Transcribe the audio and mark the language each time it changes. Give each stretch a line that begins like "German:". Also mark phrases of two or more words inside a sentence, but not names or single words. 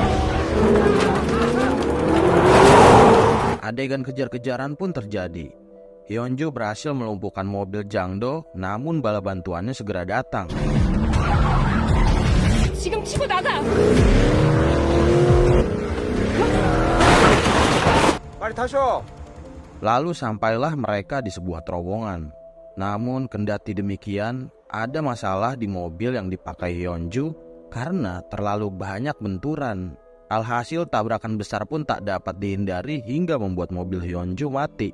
Indonesian: Adegan kejar-kejaran pun terjadi. Hyunju berhasil melumpuhkan mobil Jangdo, namun bala bantuannya segera datang.
Korean: 지금 치고 나가! 빨리 타셔.
Indonesian: Lalu sampailah mereka di sebuah terowongan. Namun kendati demikian, ada masalah di mobil yang dipakai Hyunju karena terlalu banyak benturan. Alhasil tabrakan besar pun tak dapat dihindari hingga membuat mobil Hyunju mati.